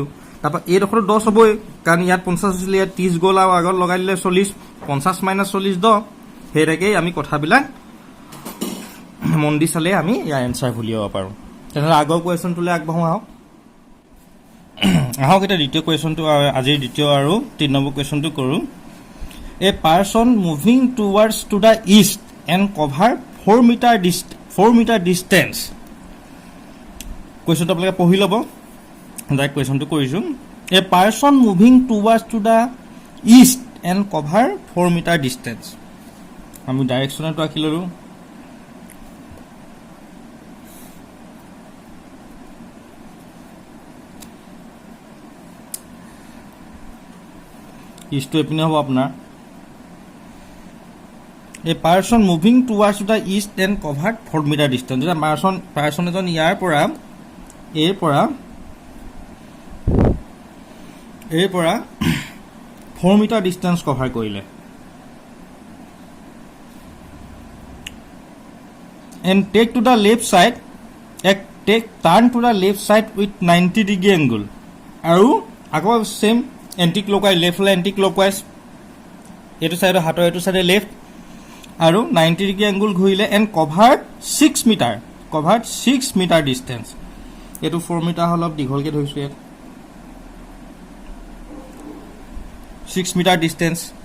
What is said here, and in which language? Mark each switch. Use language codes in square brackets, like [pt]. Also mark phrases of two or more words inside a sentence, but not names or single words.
[as] তাৰপৰা এইডোখৰতো 10 হ'বই, কাৰণ ইয়াত 50 হৈছিলে, ইয়াত 30 গ'ল আৰু আগত লগাই দিলে 40, 50 মাইনাছ 40 10। সেইটাকেই আমি কথাবিলাক মন দি চালে আমি ইয়াৰ এনচাৰ উলিয়াব পাৰোঁ। তেনেহ'লে আগৰ কুৱেশ্যনটোলৈ আগবাঢ়োঁ আহক। এতিয়া দ্বিতীয় কুৱেশ্যনটো, আজিৰ দ্বিতীয় আৰু 3 নম্বৰ কুৱেশ্যনটো কৰোঁ। [en] A person moving towards to the east and cover 4 meter distance. [as] কুৱেশ্যনটো আপোনালোকে পঢ়ি ল'ব, [en] direct questionটো [as] কৰিছোঁ। [en] A person moving towards to the east and cover 4 meter distance. [as] আমি ডাইৰেকশ্যনটো আঁকি ল'লোঁ। ইষ্টটো এইপিনে হ'ব আপোনাৰ। [en] A person moving towards the east and covered 4 meter distance. [as] যেতিয়া পাৰ্চন এজন ইয়াৰ পৰা এই পৰা 4 [en] meter distance cover [as] কৰিলে, [en] and take to the left side, turn to the left side with 90 degree angle. [as] আৰু আকৌ [en] same anti clockwise, [as] লেফ্ট হ'লে [en] anti clockwise, [as] এইটো চাইডৰ হাতৰ এইটো [en] side left, [as] আৰু 90 [en] degree angle [as] ঘূৰিলে, [en] and covered 6 meter distance. [as] এইটো 4 মিটাৰ অলপ দীঘলকৈ ধৰিছোঁ, ইয়াত 6 মিটাৰ ডিষ্টেঞ্চ।